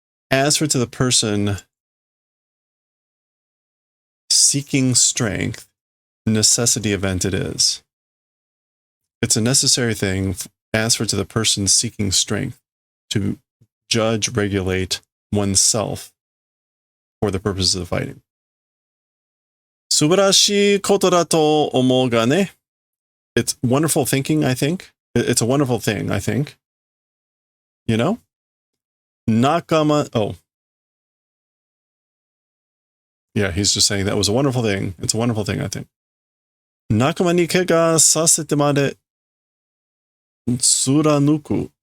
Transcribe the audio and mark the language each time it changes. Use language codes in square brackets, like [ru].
[en] As for to the person seeking strength, necessity event it is. It's a necessary thing, as for to the person seeking strength, to judge, regulate oneself for the purposes of fighting. [ja] 素晴らしいことだと思うがね. [en] It's wonderful thinking, I think. It's a wonderful thing, I think. You know? Nakama. Oh. Yeah, he's just saying that was a wonderful thing. It's a wonderful thing, I think. [ja] Nakama ni kega sasete made tsuranuku.